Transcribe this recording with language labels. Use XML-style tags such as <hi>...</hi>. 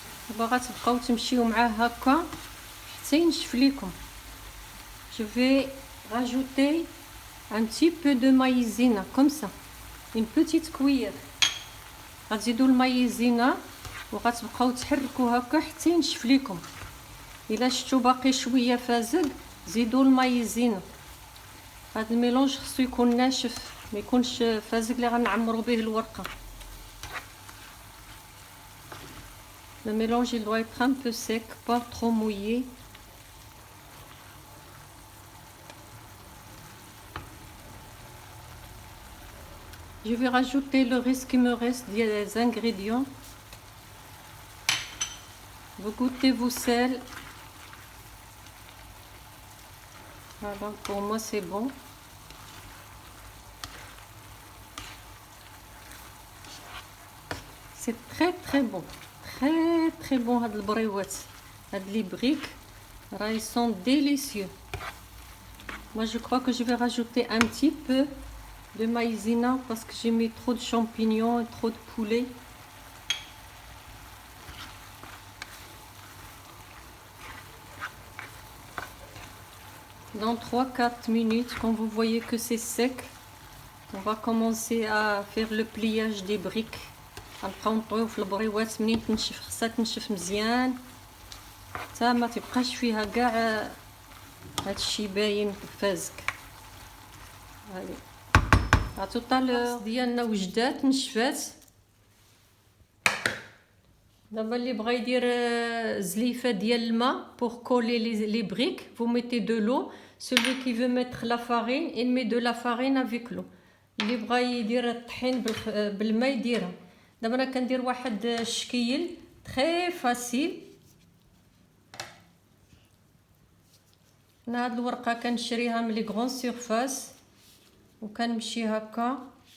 <ar>دابا غتبقاو تمشيو معاه هكا حتى ينشف ليكم.</ar> <fr>Je vais rajouter un petit peu de maïzena comme ça, une petite cuillère.</fr> <ar>غتزيدوا المايزينا وغتبقاو تحركوا هكا حتى ينشف ليكم. الا شفتوا باقي شويه فازق زيدوا المايزينا. هذا الميلونج خصو يكون ناشف، ما يكونش فازق اللي غنعمروا به الورقه.</ar> <fr>Le mélange il doit être un peu sec, pas trop mouillé. Je vais rajouter le reste qui me reste des ingrédients. Vous goûtez vos sels. Voilà, pour moi c'est bon. C'est très bon. Très bon</fr> <ar>هاد البريوات. هاد لي بريك راه</ar> <fr>ils sont délicieux. Moi je crois que je vais rajouter un petit peu de maïzena parce que j'ai mis trop de champignons et trop de poulet. Dans 3-4 minutes, quand vous voyez que c'est sec, on va commencer à faire le pliage des briques.</fr> <ar>غنبقاو نطويو في البريوات منين تنشف، خصها تنشف مزيان حتى ما تبقاش فيها كاع هادشي باين فازك. هادي طوطال ديالنا وجدات نشفات. دابا اللي بغا يدير زليفه ديال الماء</ar> <fr>pour coller les briques, vous mettez de l'eau. Celui qui veut mettre la farine, il met de la farine avec l'eau.</fr> <ar>اللي بغا يدير الطحين بالماء يديرها. دابا انا كندير واحد الشكيل</ar> <fr>تري فاسيل.</fr> <ar>انا هاد الورقه كنشريها من</ar> <fr>لي غران سيرفاس</fr> <ar>وكنمشي هكا.</ar>